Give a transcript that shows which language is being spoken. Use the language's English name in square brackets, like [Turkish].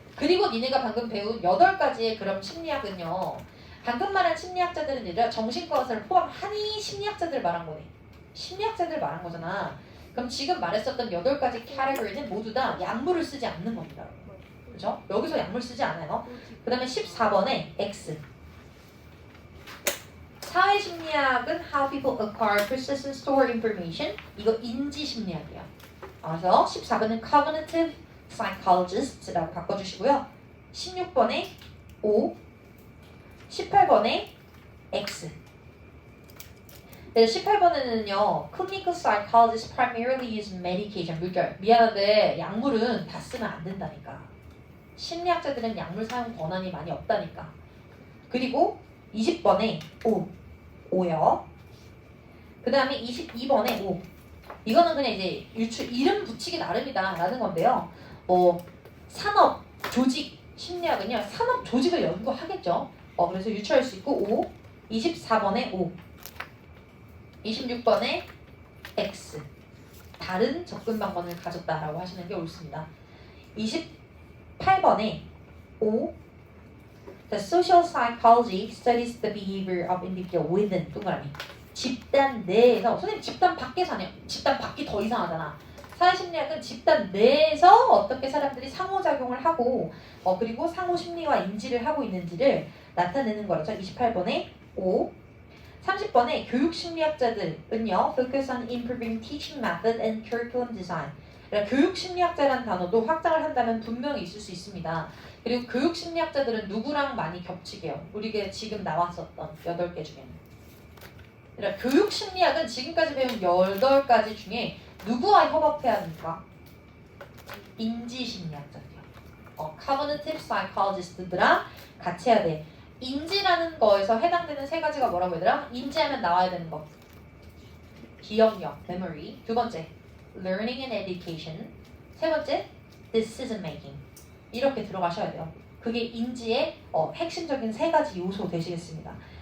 [Korean] 그리고 니네가 방금 배운 8가지의 그런 심리학은요. 방금 말한 심리학자들은 아니라 정신과 의사를 포함하니 심리학자들 말한 거네. 심리학자들 말한 거잖아. 그럼 지금 말했었던 8가지 카테고리는 모두 다 약물을 쓰지 않는 겁니다. 그죠? 여기서 약물 쓰지 않아요. 그 다음에 14번에 X. 사회심리학은 [English] how people acquire, process and store information. [Korean] 이거 인지심리학이야. 그래서 14번은 cognitive psychologist라고 바꿔주시고요. 16번에 O, 18번에 X. 그래서 18번에는요, [English] clinical psychologists primarily use medication. [Korean] 물결. 미안한데 약물은 다 쓰면 안 된다니까. 심리학자들은 약물 사용 권한이 많이 없다니까. 그리고 20번에 O요. 그 다음에 22번에 O. 이거는 그냥 이제 이름 붙이기 나름이다 라는 건데요. 산업, 조직, 심리학은요. 산업 조직을 연구하겠죠. 그래서 유추할 수 있고 O. 24번에 O. 26번에 X. 다른 접근 방법을 가졌다라고 하시는 게 옳습니다. 28번에 O. [English] The social psychology studies the behavior of individual within [Korean] 동그라미. 집단 내에서 선생님 집단 밖에서 아니야. 집단 밖이 더 이상하잖아. 사회심리학은 집단 내에서 어떻게 사람들이 상호작용을 하고 그리고 상호 심리와 인지를 하고 있는지를 나타내는 거죠. 28번에 O. 30번에 교육심리학자들은요. [English] Focus on improving teaching method and curriculum design. [Korean] 그러니까 교육심리학자라는 단어도 확장을 한다면 분명히 있을 수 있습니다. 그리고 교육심리학자들은 누구랑 많이 겹치게요? 우리가 지금 나왔었던 8개 중에는. 그러니까 교육심리학은 지금까지 배운 8가지 중에 누구와 협업해야 됩니까? 인지심리학자들이요. cognitive psychologist들랑 같이 해야 돼. 인지라는 거에서 해당되는 세 가지가 뭐라고 얘들아? 인지하면 나와야 되는 거. 기억력, memory. 두 번째, [English] learning and education. [Korean] 세 번째, decision making. 이렇게 들어가셔야 돼요. 그게 인지의 핵심적인 세 가지 요소 되시겠습니다.